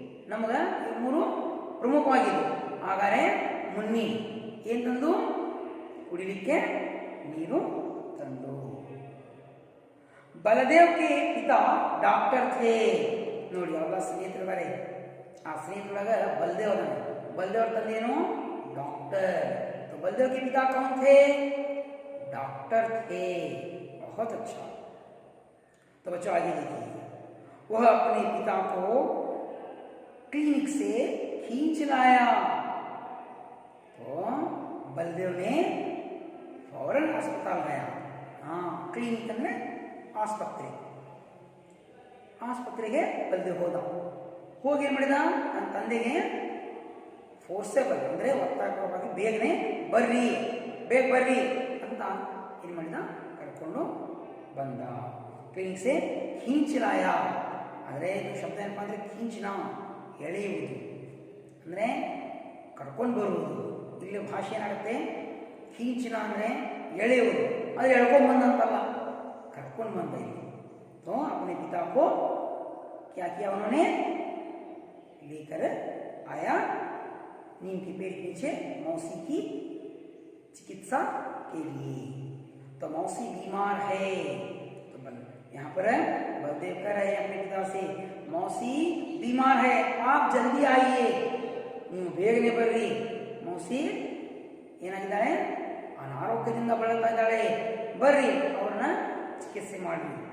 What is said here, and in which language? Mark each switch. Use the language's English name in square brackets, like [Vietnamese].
[Kannada] ನಮಗೆ ಈ 3 ಪ್ರಮುಖವಾಗಿದ್ದು. ಹಾಗಾದರೆ ಮುನ್ನಿ ಏನು ತಂದು, ಕುಡಿಲಿಕ್ಕೆ ನೀರು ತಂದು. [Hindi] ಬಲದೇವ್ ಕೆ ಪಿತಾ ಡಾಕ್ಟರ್ ಥೇ. [Kannada] ನೋಡಿ, ಅವಾಗ ಸ್ನೇಹಿತರಿದ್ದಾರೆ. ಆ ಸ್ನೇಹಿತರೊಳಗ ಬಲದೇವ್ ಅದಾನೆ. ಬಲದೇವ್ ತಂದೇನು, डॉक्टर. [Hindi] तो बलदेव के पिता कौन थे, डॉक्टर थे. बहुत अच्छा. तो बच्चों आगे देखिए, वह अपने पिता को क्लिनिक से खींच लाया. तो बलदेव ने फौरन अस्पताल गया. [Kannada] क्लिनिक ಅಂದ್ರೆ ಆಸ್ಪತ್ರೆ. ಆಸ್ಪತ್ರೆಗೆ ಬಲದೇವ್ ಹೋದ. ಹೋಗಿ ಏನು ಮಾಡಿದ, ನನ್ನ ತಂದೆಗೆ ಫೋರ್ಸೇಬಲ್ ಅಂದರೆ ಒತ್ತಾಯಪೂರ್ವಕವಾಗಿ ಬೇಗನೆ ಬರ್ರಿ, ಬೇಗ ಬರ್ರಿ ಅಂತ ಏನು ಮಾಡಿದ, ಕರ್ಕೊಂಡು ಬಂದ. [Hindi] ಕ್ಲಿನಿಕ್ ಸೆ ಖೀಂಚಲಾಯ. [Kannada] ಅಂದರೆ ಇದು ಶಬ್ದ ಏನಪ್ಪ ಅಂದರೆ ಖೀಂಚಿನ, ಎಳೆಯುವುದು ಅಂದರೆ ಕರ್ಕೊಂಡು ಬರುವುದು. ಇಲ್ಲಿ ಭಾಷೆ ಏನಾಗುತ್ತೆ, ಖೀಂಚಿನ ಅಂದರೆ ಎಳೆಯುವುದು. ಆದರೆ ಎಳ್ಕೊಂಡು ಬಂದಂತಲ್ಲ, ಕರ್ಕೊಂಡು ಬಂದ. ಇಲ್ಲಿ [Hindi] तो अपने पिता को क्या किया उन्होंने, लेकर आया नीम के पेड़ के नीचे मौसी की चिकित्सा के लिए. तो मौसी बीमार है. तो यहाँ पर बलदेव कह रहे हैं अपने पिता से, मौसी बीमार है, आप जल्दी आइए. [Kannada] ಬೇಗನೆ ಬರ್ರಿ, ಮೌಸಿ ಏನಾಗಿದ್ದಾಳೆ, ಅನಾರೋಗ್ಯದಿಂದ ಬಳಲ್ತಾ ಇದ್ದಾಳೆ, ಬರ್ರಿ ಅವ್ರನ್ನ ಚಿಕಿತ್ಸೆ ಮಾಡಿ.